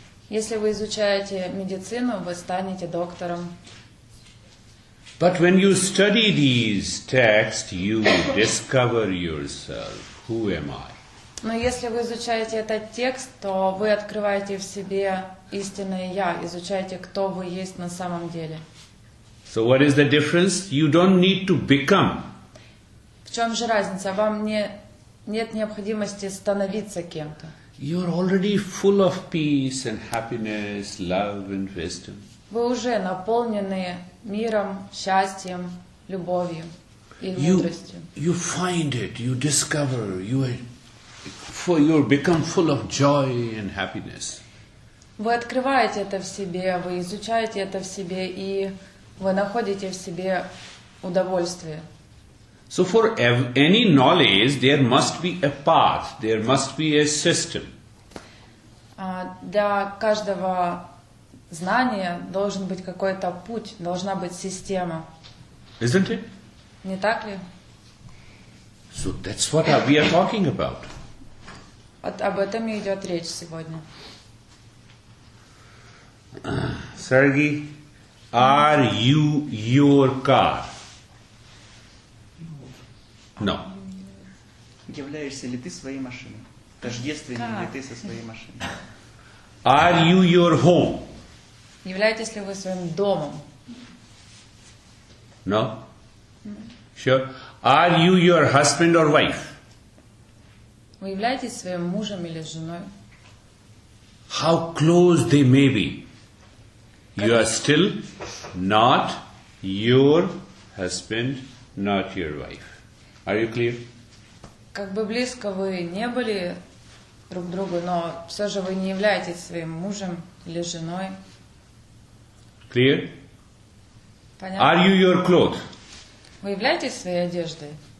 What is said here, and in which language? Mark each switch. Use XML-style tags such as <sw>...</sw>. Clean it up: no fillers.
<ru>Если вы изучаете медицину, вы станете доктором.</ru> <en>But when you study these texts, you discover yourself. Who am I?</en> <ru>Но если вы изучаете этот текст, то вы открываете в себе истинное «Я», изучаете, кто вы есть на самом деле.</ru> <en>So what is the difference? You don't need to become.</en> <ru>В чем же разница? Вам нет необходимости становиться кем-то.</ru> <en>You're already full of peace and happiness, love and wisdom.</en> <ru>Вы уже наполнены миром, счастьем, любовью и мудростью.</ru> <en>You find it, you discover, you become full of joy and happiness.</en> <ru>Вы открываете это в себе, вы изучаете это в себе, и вы находите в себе удовольствие.</ru> <en>So for any knowledge, there must be a path, there must be a system.</en> <ru>Для каждого знания должен быть какой-то путь, должна быть система.</ru> <en>Isn't it?</en> <ru>Не так ли?</ru> <en>So that's what we are talking about.</en> <ru>Об этом и идет речь сегодня.</ru> <en>Sergey, are you your car? No.</en> <ru>Являешься ли ты своей машиной? Тождественен ли ты со своей машиной?</ru> <en>Are you your home?</en> <ru>Являетесь ли вы своим домом?</ru> <en>No? Sure. Are you your husband or wife?</en> <ru>Вы являетесь своим мужем или женой?</ru> <en>How close they may be, you are still not your husband, not your wife. Are you clear?</en> <ru>Как бы близко вы не были друг к другу, но все же вы не являетесь своим мужем или женой.</ru> <en>Clear?</en> <ru>Понятно?</ru> <en>Are you your clothes?</en> <ru>Вы являетесь своей одеждой?</ru>